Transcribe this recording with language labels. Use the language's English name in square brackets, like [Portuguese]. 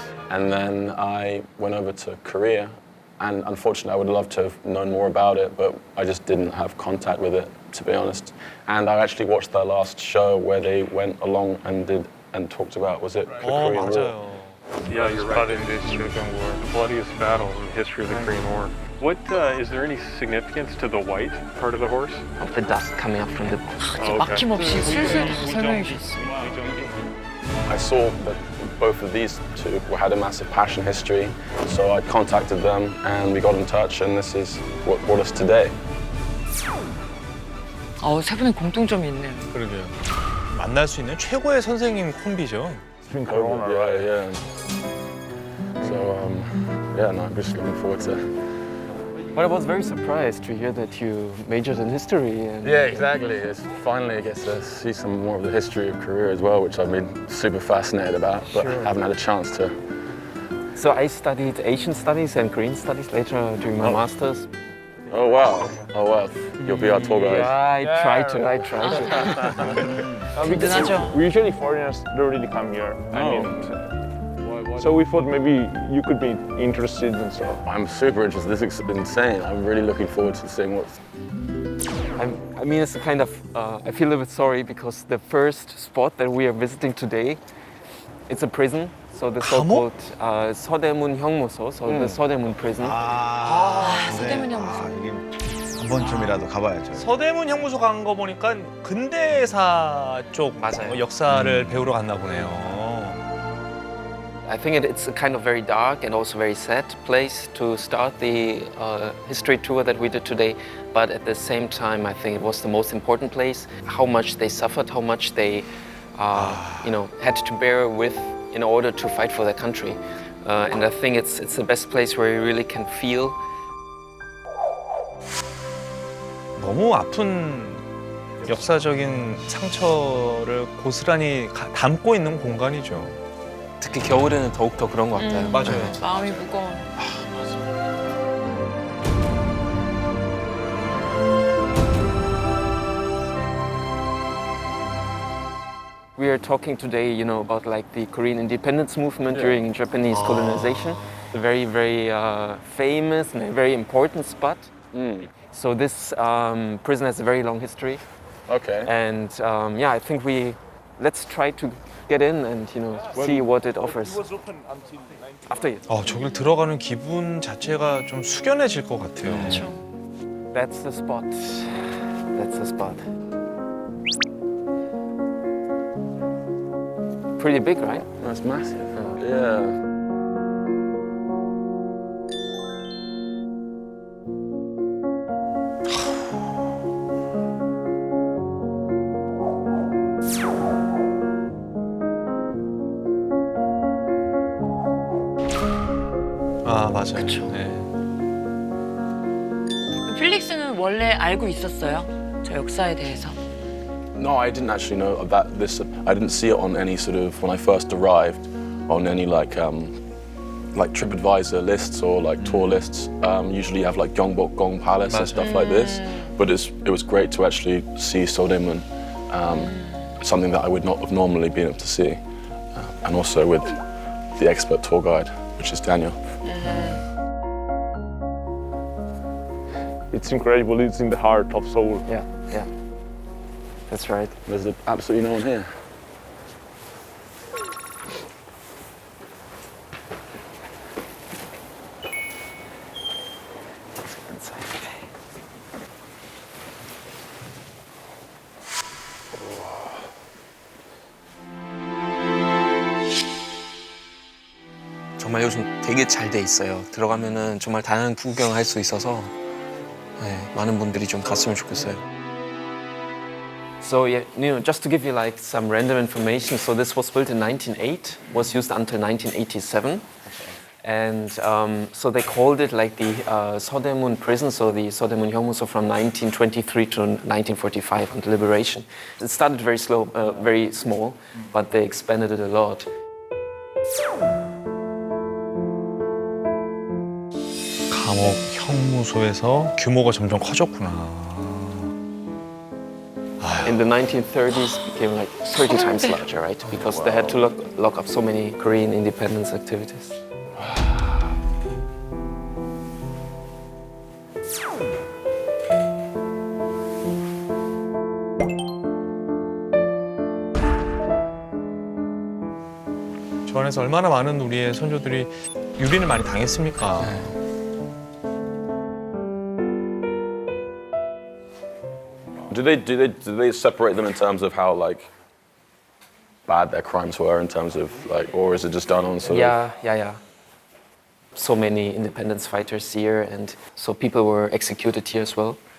[English] And then I went over to Korea. And unfortunately, I would love to have known more about it, but I just didn't have contact with it, to be honest. And I actually watched their last show where they went along and talked about, was it the Korean War? [Korean] 맞아요. [English] Yeah, you're right. In the Second War, the bloodiest battle in the history of the Korean War. What is there any significance to the white part of the horse? Of the dust coming up from the [Korean] 막힘없이 슬슬 다 설명해 주셨어요. [English] I saw that both of these two had a massive passion history, so I contacted them and we got in touch, and this is what brought us today. [Korean] 세 분의 공통점이 있네요. 그러게요. 만날 수 있는 최고의 선생님 콤비죠. [English] Yeah. So, no, I'm just looking forward to. But I was very surprised to hear that you majored in history. And Yeah, exactly. It's finally I get to see some more of the history of Korea as well, which I've been super fascinated about, but haven't had a chance to. so I studied Asian studies and Korean studies later during my master's. Oh wow! You'll be our tour guide. I try to. [Korean] 든든하죠. [English] Usually foreigners don't really come here. I mean, so we thought maybe you could be interested and so. I'm super interested. This is insane. I'm really looking forward to seeing what's. I mean, it's a kind of. I feel a little bit sorry because the first spot that we are visiting today, it's a prison. So the so-called 서대문형무소, so the 서대문 prison. [Korean] 서대문형무소. 번쯤이라도 가봐야죠. 서대문형무소 간 거 보니까 근대사 쪽 맞아요. 역사를 배우러 갔나 보네요. [English] I think it's a kind of very dark and also very sad place to start the history tour that we did today. But at the same time, I think it was the most important place. How much they suffered, how much they, had to bear with in order to fight for their country. And I think it's the best place where you really can feel. [Korean] 너무 아픈 역사적인 상처를 고스란히 담고 있는 공간이죠. 특히 겨울에는 더욱더 그런 것 같아요. 맞아요. 마음이 무거워. [English] We are talking today, about like the Korean independence movement during Japanese colonization. A very, very famous and a very important spot. So this prison has a very long history. Okay. And I think let's try to get in and see what it offers. After you. [Korean] 저길 들어가는 기분 자체가 좀 숙연해질 것 같아요. [English] That's the spot. That's the spot. Pretty big, right? That's massive. Yeah. [Korean] 맞아요. 그쵸. 네. 필릭스는 원래 알고 있었어요? 저 역사에 대해서? [English] No, I didn't actually know about this. I didn't see it on any sort of, when I first arrived, on any like TripAdvisor lists or like tour lists. Usually you have like Gyeongbok Gong Palace and stuff like this. But it was great to actually see Sodemon, something that I would not have normally been able to see. And also with the expert tour guide, which is Daniel. It's incredible. It's in the heart of Seoul. Yeah. That's right. There's absolutely no one here. [Korean] 정말 요즘 되게 잘 돼 있어요. 들어가면은 정말 다양한 구경을 할 수 있어서 많은 분들이 좀 갔으면 좋겠어요. [English] So just to give you like some random information, so this was built in 1908, was used until 1987, and so they called it like the Sodemon prison, so the Sodemunghyongmuso from 1923 to 1945 until liberation. It started very small, but they expanded it a lot. [Korean] 감옥 형무소에서 규모가 점점 커졌구나. [English] In the 1930s, it became like 30 times larger, right? Because they had to lock up so many Korean independence activities. [Korean] 저 안에서 얼마나 많은 우리의 선조들이 유린을 많이 당했습니까? [English] Do they separate them in terms of how like bad their crimes were in terms of like, or is it just done on sort of? Yeah. So many independence fighters here, and so people were executed here as well.